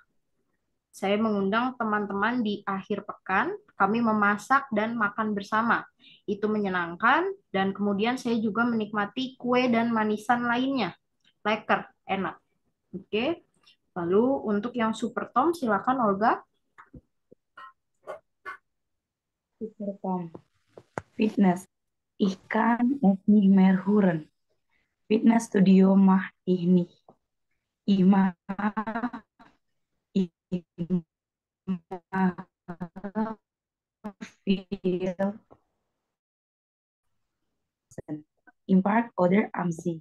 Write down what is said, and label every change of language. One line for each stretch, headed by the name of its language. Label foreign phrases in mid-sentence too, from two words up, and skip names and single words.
Indonesian: Saya mengundang teman-teman di akhir pekan, kami memasak dan makan bersama. Itu menyenangkan dan kemudian saya juga menikmati kue dan manisan lainnya. Lekker, enak. Oke. Lalu untuk yang Super Tom, silakan Olga. Super Tom. Fitness.
German: Ich kann es nicht mehr hören. Fitnessstudio mach ich nicht. Ich mach viel im Park oder am See.